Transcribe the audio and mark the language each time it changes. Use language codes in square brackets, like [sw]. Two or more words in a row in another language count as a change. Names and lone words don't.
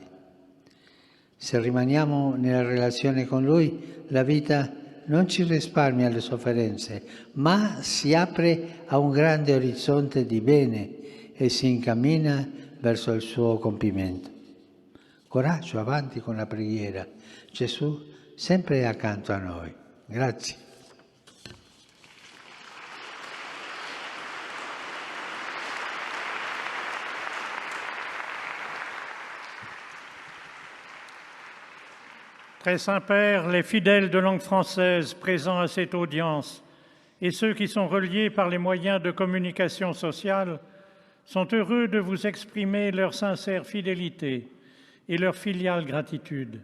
[it] Se rimaniamo nella relazione con Lui, la vita non ci risparmia le sofferenze, ma si apre a un grande orizzonte di bene e si incammina verso il suo compimento. Coraggio, avanti con la preghiera. Gesù sempre è accanto a noi. Grazie. [fr] Très Saint-Père, les fidèles de langue française présents à cette audience et ceux qui sont reliés par les moyens de communication sociale sont heureux de vous exprimer leur sincère fidélité et leur filiale gratitude.